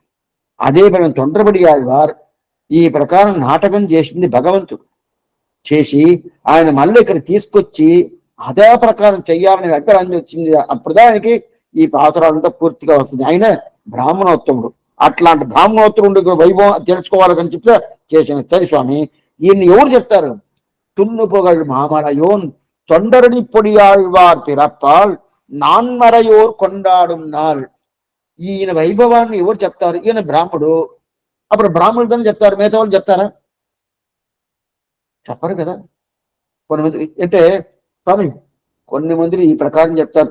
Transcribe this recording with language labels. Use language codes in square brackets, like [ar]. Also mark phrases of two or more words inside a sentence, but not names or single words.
[te] అదే మనం తొందరపడి వారు ఈ ప్రకారం నాటకం చేసింది భగవంతుడు చేసి ఆయన మళ్ళీ ఇక్కడ తీసుకొచ్చి అదే ప్రకారం చెయ్యాలని అగ్రహాన్ని వచ్చింది. అప్పుడు దానికి ఈ పాసరాలంతా పూర్తిగా వస్తుంది. ఆయన బ్రాహ్మణోత్తముడు. అట్లాంటి బ్రాహ్మణోత్తముడు వైభవం తెలుసుకోవాలని చెప్తే చేసిన. సరే స్వామి, ఈయన్ని ఎవరు చెప్తారు? [ta] துண்ணு புகழ் மாமரையோன் தொண்டரடி பொடியாழ்வார் பிறப்பால் நான்மறையோர் கொண்டாடும் நாள். [te] ఈయన వైభవాన్ని ఎవరు చెప్తారు? ఈయన బ్రాహ్మడు. అప్పుడు బ్రాహ్మణుడితోనే చెప్తారు, మిగతా వాళ్ళు చెప్తారా? చెప్పరు కదా. కొంతమంది అంటే స్వామి కొన్ని మంది ఈ ప్రకారం చెప్తారు.